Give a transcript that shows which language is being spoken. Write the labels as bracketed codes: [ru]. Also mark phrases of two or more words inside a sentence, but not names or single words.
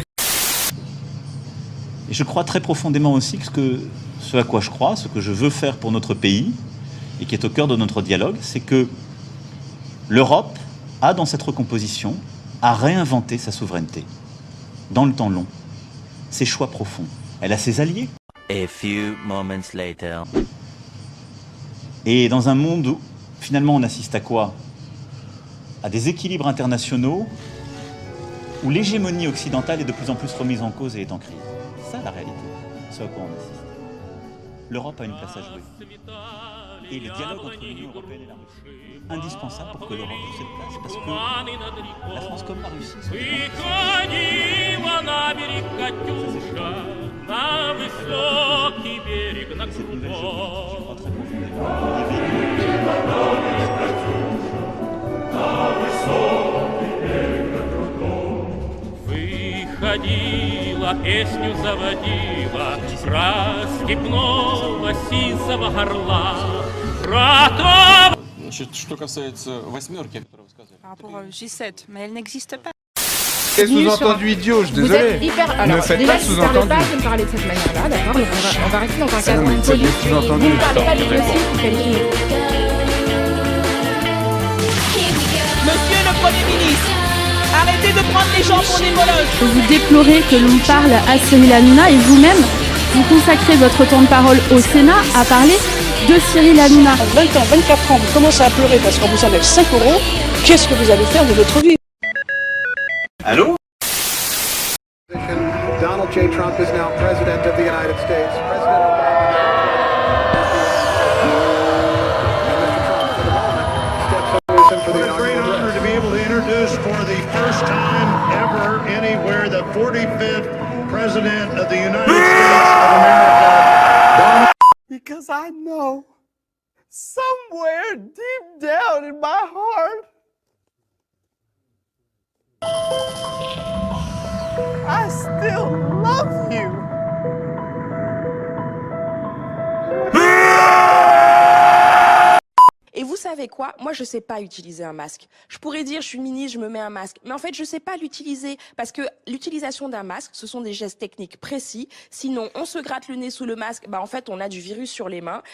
[fr] Et je crois très profondément aussi que ce à quoi je crois, ce que je veux faire pour notre pays, et qui est au cœur de notre dialogue, c'est que l'Europe a, dans cette recomposition, à réinventer sa souveraineté, dans le temps long, ses choix profonds. Elle a ses alliés. [en] A few moments later. [fr] Et dans un monde où, finalement, on assiste à quoi? À des équilibres internationaux où l'hégémonie occidentale est de plus en plus remise en cause et est en crise. C'est ça la réalité, ce à quoi on assiste. L'Europe a une place à jouer. Et le dialogue entre l'Union européenne et la Russie, indispensable pour que l'Europe ait cette place, parce que la France comme la Russie sont des cette nouvelle géopolitique, je crois très [ru] Выходила, песню заводила, про степного сизого горла, про то... Значит, что касается восьмерки, о которой вы сказали. [fr] Par rapport au G7, mais elle n'existe pas. Quel sous-entendu idiot, je suis désolé. Ne faites pas de sous-entendu. Pas de me parler de cette manière-là, d'accord? Donc on va rester dans un cadre mais c'est poli. des sous-entendus. Vous ne parlez pas de dossier pour qualifier. Monsieur le Premier ministre, arrêtez de prendre les gens pour des moloches. Vous déplorez que l'on parle à Cyril Hanouna et vous-même, vous consacrez votre temps de parole au Sénat à parler de Cyril Hanouna. 20 ans, 24 ans, vous commencez à pleurer parce qu'on vous enlève 5 euros. Qu'est-ce que vous allez faire de votre vie? Allô? [en] Donald J. Trump is now president of the United States. President Obama. What a great honor to be able to introduce for the first time ever anywhere the 45th President of the United States of America. Because I know, somewhere deep down in my heart, I still love you. [fr] Et vous savez quoi? Moi, je sais pas utiliser un masque. Je pourrais dire, je suis ministre, je me mets un masque. Mais en fait, je sais pas l'utiliser. Parce que l'utilisation d'un masque, ce sont des gestes techniques précis. Sinon, on se gratte le nez sous le masque. Bah, en fait, on a du virus sur les mains.